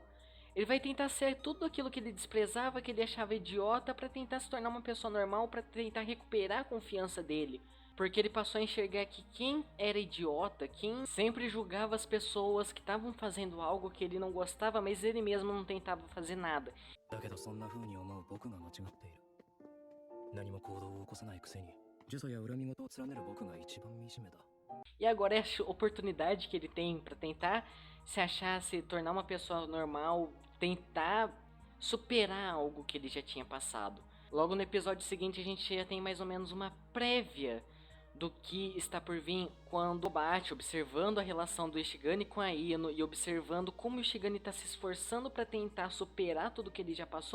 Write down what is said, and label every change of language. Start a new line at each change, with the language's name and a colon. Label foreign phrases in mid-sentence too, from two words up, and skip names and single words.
Portuguese: Ele vai tentar ser tudo aquilo que ele desprezava, que ele achava idiota, pra tentar se tornar uma pessoa normal, pra tentar recuperar a confiança dele. Porque ele passou a enxergar que quem era idiota, quem sempre julgava as pessoas que estavam fazendo algo que ele não gostava, mas ele mesmo não tentava fazer nada.
Japanese: だけどそんな風に思う僕が間違っている。何も行動を起こさないくせに呪詛や恨み事を連ねる僕が一番惨めだ。
Portuguese: E agora é a oportunidade que ele tem pra tentar se achar, se tornar uma pessoa normal, tentar superar algo que ele já tinha passado. Logo no episódio seguinte a gente já tem mais ou menos uma prévia do que está por vir quando bate, observando a relação do Ishigami com a Ino e observando como o Ishigami está se esforçando para tentar superar tudo que ele já passou.